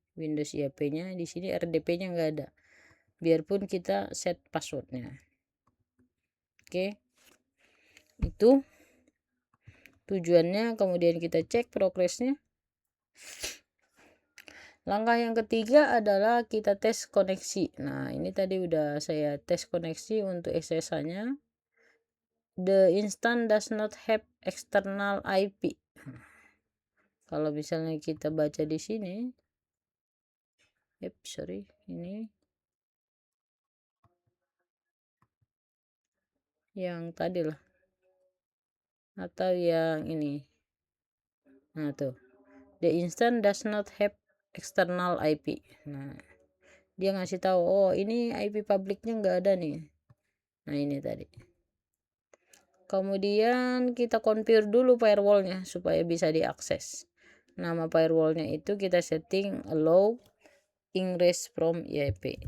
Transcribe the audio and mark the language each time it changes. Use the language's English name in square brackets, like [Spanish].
[Indonesian] Windows IAP-nya di sini RDP-nya nggak ada. Biarpun kita set passwordnya. Oke. Itu tujuannya. Kemudian kita cek progresnya. Langkah yang ketiga adalah kita tes koneksi. Nah, ini tadi udah saya tes koneksi untuk SSH-nya. [English] The instance does not have external IP. [Indonesian] Kalau misalnya kita baca di sini, ini yang tadi lah, atau yang ini. Nah tuh, [English] the instance does not have external IP. [Indonesian] Nah, dia ngasih tahu, oh ini IP publiknya nggak ada nih. Nah, ini tadi. Kemudian kita configure dulu firewallnya supaya bisa diakses. Nama firewallnya itu kita setting allow ingress from IAP.